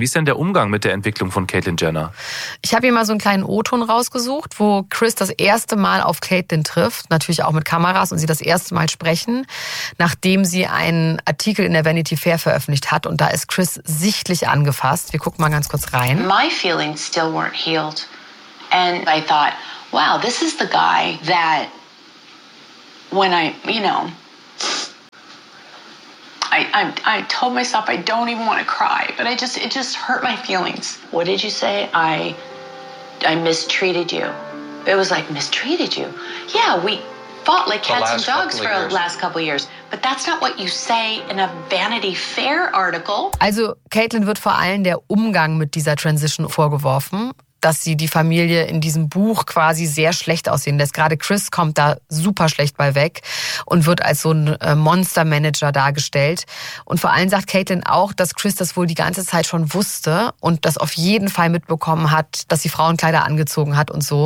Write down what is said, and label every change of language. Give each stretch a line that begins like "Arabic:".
German: Wie ist denn der Umgang mit der Entwicklung von Caitlyn Jenner? Ich habe hier mal so einen kleinen O-Ton rausgesucht, wo Chris das erste Mal auf Caitlyn trifft, natürlich auch mit Kameras, und sie das erste Mal sprechen, nachdem sie einen Artikel in der Vanity Fair veröffentlicht hat. Und da ist Chris sichtlich angefasst. Wir gucken mal ganz kurz rein.
English: My feelings still weren't healed. And I thought, wow, this is the guy that when I, you know, I told myself I don't even want to cry, but it just hurt my feelings. What did you say? I mistreated you. It was like mistreated you. Yeah, we fought like cats and dogs for the last couple years. But that's not what you say in a Vanity Fair article.
German: Also, Caitlin wird vor allem der Umgang mit dieser Transition vorgeworfen, dass sie die Familie in diesem Buch quasi sehr schlecht aussehen lässt. Gerade Chris kommt da super schlecht bei weg und wird als so ein Monster-Manager dargestellt. Und vor allem sagt Caitlin auch, dass Chris das wohl die ganze Zeit schon wusste und das auf jeden Fall mitbekommen hat, dass sie Frauenkleider angezogen hat und so.